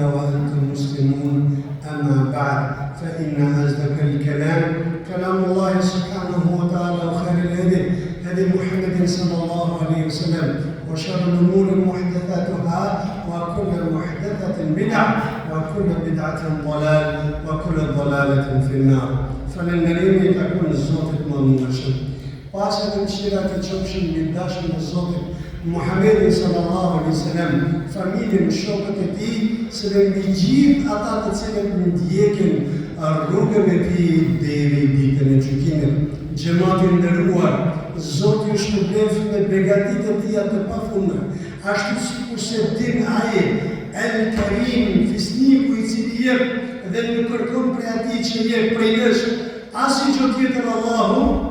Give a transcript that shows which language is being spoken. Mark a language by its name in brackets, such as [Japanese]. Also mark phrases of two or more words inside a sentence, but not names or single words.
[Arabic] وأنتم مسلمون أما بعد فإن أصدق الكلام كلام الله سبحانه وتعالى وخير الهدي هدي محمد صلى الله عليه وسلم وشر الأمور محدثاتها وكل محدثة بدعة وكل بدعة ضلال وكل ضلالة في النار فلنريم تكون الزوت مضمونة [Albanian] Pasë dhe mëshirat e qofshin mbi dashën e Zotit Muhammedin [Arabic] صلى الله عليه وسلم, [Albanian] familjen, shokët e tij, së dhe mbi gjithë ata të cilët ndjekin rrugën e tij deri ditën e gjykimit. Xhamati i nderuar, Zoti ju shpëlbef me begatitë e tija të pafundme, ashtu sikur se din ai El Karim, fisniku i cili jep dhe nuk kërkon prej atij që jep prej nesh asgjë tjetër Allahu.